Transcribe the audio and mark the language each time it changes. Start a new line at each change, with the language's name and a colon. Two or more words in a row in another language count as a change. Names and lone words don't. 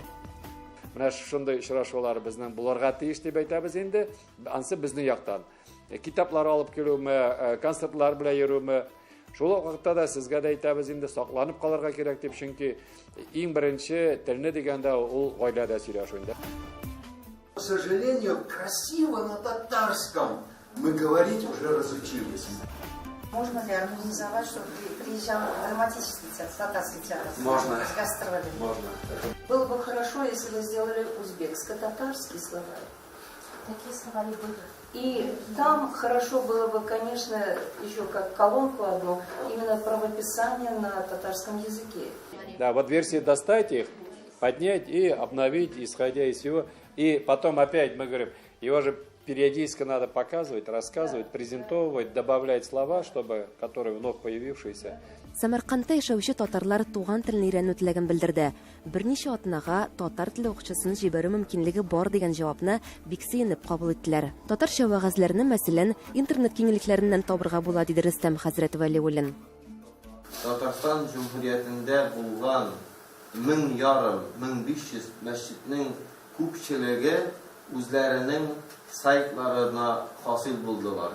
Tatar: Менә шундый очрашулар безнең булырга тиеш дип әйтәбез инде. Ансы безнең яктан. Китаплар алып килүме, концертлар белән йөрүме, шул вакытта да сезгә дә әйтәбез инде, сакланып калырга кирәк дип, чөнки иң беренче телне дигәндә ул гаиләдә сөйләшү инде.
Russian: К сожалению, красиво на татарском мы говорить уже разучились. Можно ли организовать, чтобы приезжал драматический театр, татарский театр? Можно. С гастролем? Можно. Было бы хорошо, если вы сделали узбекско-татарский словарь. Такие словари были. И там хорошо было бы, конечно, еще как колонку одну, именно правописание на татарском языке. Да, вот версии достать их, поднять и обновить, исходя из всего. И потом опять мы говорим, его же периодически надо показывать, рассказывать, презентовывать, добавлять слова, чтобы, которые вновь появившиеся.
Tatar: Самаркандта яшәүче татарлар туган телне өйрәнү теләген белдерде. Берничә атнага татар теле укытучысын җибәрү мөмкинлеге бар дигән җавапны бик сөенеп кабул иттеләр. Татарча вәгазьләрне мәсәлән интернет киңлекләреннән табырга була, диде Рөстәм хәзрәт Вәлиуллин. Татарстан Җумһуриятендә булган 1500 мәчетнең күпчелеге үзләренең сайтларына хасил булдылар.